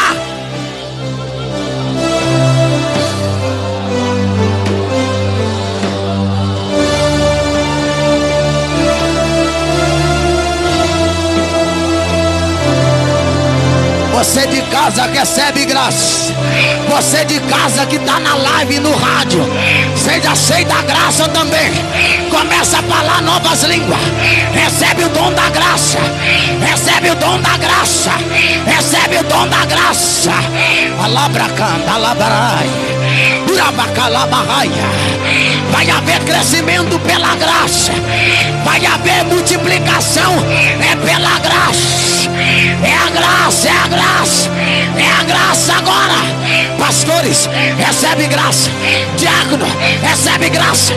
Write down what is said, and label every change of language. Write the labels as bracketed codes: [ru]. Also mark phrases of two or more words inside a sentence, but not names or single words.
[pt] Você de casa recebe graça. Você de casa que está na live e no rádio, seja cheio da graça também. Começa a falar novas línguas. Recebe o dom da graça. Recebe o dom da graça. Recebe o dom da graça. Alabracanda, alabarai. Urabacalabarraia. Vai haver crescimento pela graça. Vai haver multiplicação. É pela graça. É a graça, é a graça. É a graça agora. Pastores, recebe graça. Diácono, recebe graça.